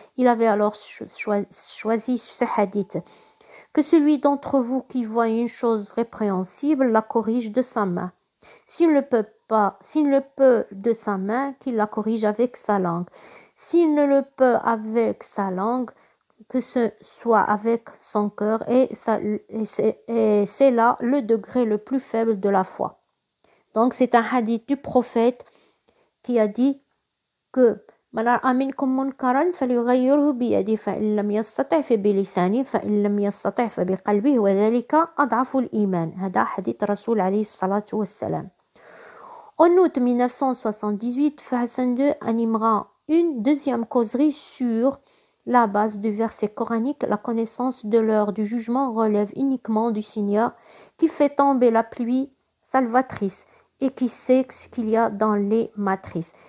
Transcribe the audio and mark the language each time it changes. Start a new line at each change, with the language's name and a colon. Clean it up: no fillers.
French: Il avait alors choisi ce hadith. Que celui d'entre vous qui voit une chose répréhensible la corrige de sa main. S'il ne le peut de sa main, qu'il la corrige avec sa langue. S'il ne le peut avec sa langue, que ce soit avec son cœur, et c'est là le degré le plus faible de la foi. Donc c'est un hadith du prophète qui a dit que
Arabic: من رأى منكم منكرا فليغيره بيده فإن لم يستطع فبلسانه فإن لم يستطع فبقلبه وذلك أضعف الإيمان. هذا حديث الرسول عليه الصلاة والسلام.
French: En août 1978, Hassan II animera une deuxième causerie sur la base du verset coranique. La connaissance de l'heure du jugement relève uniquement du Seigneur qui fait tomber la pluie salvatrice et qui sait ce qu'il y a dans les matrices.